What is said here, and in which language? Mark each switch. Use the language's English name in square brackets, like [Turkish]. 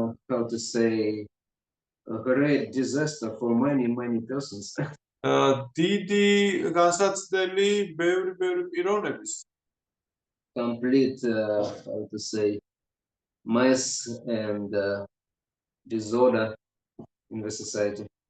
[English] How to say, a great disaster for many persons. [Georgian] დიდი განსაცდელი ბევრი პიროვნების [English] Complete, how to say, mess and disorder in the society.